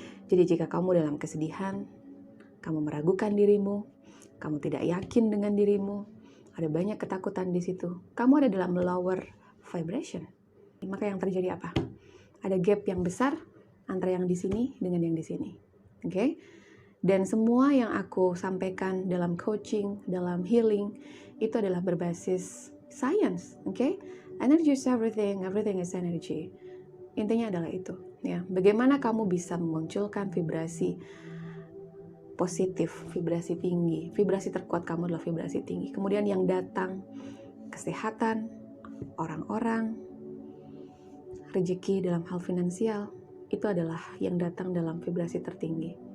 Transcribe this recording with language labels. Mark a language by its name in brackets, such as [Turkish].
[Indonesian] Jadi jika kamu dalam kesedihan, kamu meragukan dirimu, kamu tidak yakin dengan dirimu, ada banyak ketakutan di situ, kamu ada dalam [English] lower vibration. [Indonesian] Maka yang terjadi apa? Ada gap yang besar antara yang di sini dengan yang di sini. Oke? Dan semua yang aku sampaikan dalam coaching, dalam healing, itu adalah berbasis science, oke? [English] Energy is everything is energy. [Indonesian] Intinya adalah itu, ya. Bagaimana kamu bisa memunculkan vibrasi positif, vibrasi tinggi. Vibrasi terkuat kamu adalah vibrasi tinggi. Kemudian yang datang, kesehatan, orang-orang, rezeki dalam hal finansial, itu adalah yang datang dalam vibrasi tertinggi.